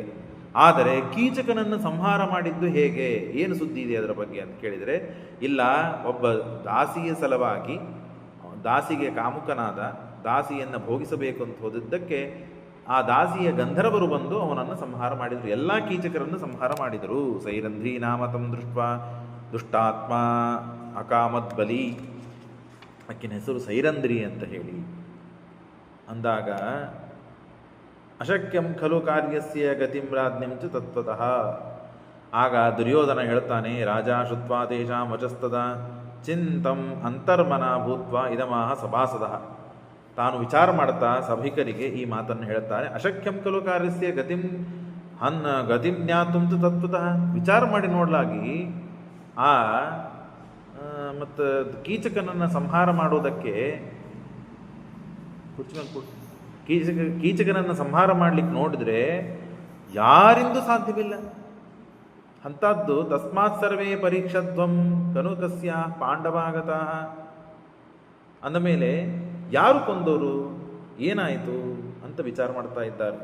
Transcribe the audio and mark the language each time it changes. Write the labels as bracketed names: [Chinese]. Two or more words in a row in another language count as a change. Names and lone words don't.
[Kannada] ಆದರೆ ಕೀಚಕನನ್ನು ಸಂಹಾರ ಮಾಡಿದ್ದು ಹೇಗೆ, ಏನು ಸುದ್ದಿ ಇದೆ ಅದರ ಬಗ್ಗೆ ಅಂತ ಕೇಳಿದರೆ, ಇಲ್ಲ, ಒಬ್ಬ ದಾಸಿಯ ಸಲುವಾಗಿ, ದಾಸಿಗೆ ಕಾಮುಕನಾದ ದಾಸಿಯನ್ನು ಭೋಗಿಸಬೇಕು ಅಂತ ಹೋದಿದ್ದಕ್ಕೆ ಆ ದಾಸಿಯ ಗಂಧರ್ವರು ಬಂದು ಅವನನ್ನು ಸಂಹಾರ ಮಾಡಿದರು. ಎಲ್ಲ ಕೀಚಕರನ್ನು ಸಂಹಾರ ಮಾಡಿದರು. [Sanskrit] ಸೈರಂಧ್ರಿ ನಾಮತಂ ದೃಷ್ಟ ದುಷ್ಟಾತ್ಮ ಅಕಾಮದ್ ಬಲಿ. [Kannada] ಆಕಿನ ಹೆಸರು ಸೈರಂಧ್ರಿ ಅಂತ ಹೇಳಿ ಅಂದಾಗ, [Sanskrit] ಅಶಕ್ಯಂ ಖಲು ಕಾರ್ಯಸ್ಯ ಗತಿಂ ರಾಜ್ಞಂ ಚ ತತ್ವತಃ. [Kannada] ಆಗ ದುರ್ಯೋಧನ ಹೇಳ್ತಾನೆ, [Sanskrit] ರಾಜ ಶುತ್ವಾ ತೇಷಾಂ ವಚಸ್ತದ ಚಿಂತಂ ಅಂತರ್ಮನ ಭೂತ್ವ ಇದಮಾಹ ಸಭಾಸದಃ. [Kannada] ತಾನು ವಿಚಾರ ಮಾಡ್ತಾ ಸಭಿಕರಿಗೆ ಈ ಮಾತನ್ನು ಹೇಳ್ತಾನೆ. [Sanskrit] ಅಶಕ್ಯಂ ಖಲು ಕಾರ್ಯಸ್ಯ ಗತಿಂ ಜ್ಞಾತುಂ ಚ ತತ್ವತಃ. [Kannada] ವಿಚಾರ ಮಾಡಿ ನೋಡಲಾಗಿ ಮತ್ತು ಕೀಚಕನನ್ನು ಸಂಹಾರ ಮಾಡೋದಕ್ಕೆ ಕುರ್ಚಿ ಮೇಲೆ ಕೂತು ಕೀಚಕನನ್ನು ಸಂಹಾರ ಮಾಡಲಿಕ್ಕೆ ನೋಡಿದ್ರೆ ಯಾರಿಂದೂ ಸಾಧ್ಯವಿಲ್ಲ. ಅಂಥದ್ದು [Sanskrit] ತಸ್ಮಾತ್ ಸರ್ವೇ ಪರೀಕ್ಷಧ್ವಂ ಕನುಕಸ್ಯ ಪಾಂಡವಾಗತ [Kannada] ಅಂದಮೇಲೆ ಯಾರು ಕೊಂದವರು, ಏನಾಯಿತು ಅಂತ ವಿಚಾರ ಮಾಡ್ತಾ ಇದ್ದಾರೆ.